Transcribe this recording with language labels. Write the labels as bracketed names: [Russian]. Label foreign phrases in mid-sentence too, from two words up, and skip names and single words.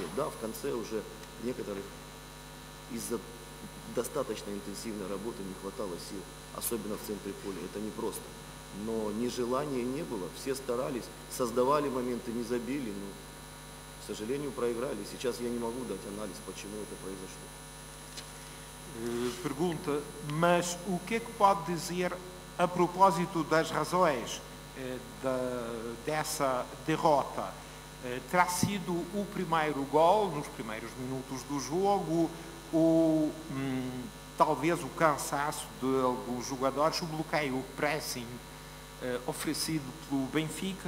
[Russian] Да, в конце уже некоторых из-за достаточно интенсивной работы не хватало сил, особенно в центре поля. Это непросто. Но нежелания не было, все старались, создавали моменты, не забили. Но сожалению, проиграли. Сейчас я не могу дать анализ, почему это произошло. [Portuguese] Pergunta, mas o que é que pode dizer a propósito das razões dessa derrota? Terá sido o primeiro gol nos primeiros minutos do jogo ou talvez o cansaço de alguns jogadores, o bloqueio, o pressing oferecido pelo Benfica?